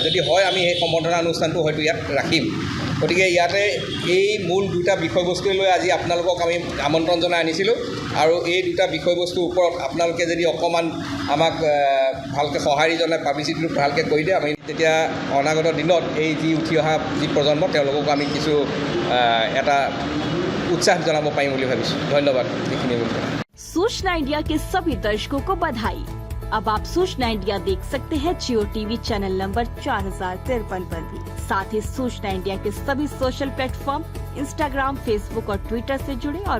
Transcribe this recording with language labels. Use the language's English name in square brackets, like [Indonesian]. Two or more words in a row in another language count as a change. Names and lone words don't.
[Assamese] যদি হয় আমি সেই সম্বৰ্ধনা অনুষ্ঠানটো হয়তো ইয়াত ৰাখিম। গতিকে ইয়াতে এই মূল দুটা বিষয়বস্তু লৈ আজি আপোনালোকক আমি আমন্ত্ৰণ জনাই আনিছিলোঁ আৰু এই দুটা বিষয়বস্তুৰ ওপৰত আপোনালোকে যদি অকণমান আমাক ভালকৈ সঁহাৰি জনাই পাব্লিচিটিটো ভালকৈ কৰি দিয়ে, আমি তেতিয়া অনাগত দিনত এই যি উঠি অহা যি প্ৰজন্ম তেওঁলোকক আমি কিছু এটা উৎসাহ জনাব পাৰিম বুলি ভাবিছোঁ। ধন্যবাদ। এইখিনি [Hindi] सूचना इंडिया के सभी दर्शकों को बधाई। अब आप सूचना इंडिया देख सकते हैं जियो टीवी चैनल नंबर 4053 पर भी। साथ ही सूचना इंडिया के सभी सोशल प्लेटफॉर्म इंस्टाग्राम, फेसबुक और ट्विटर से जुड़े और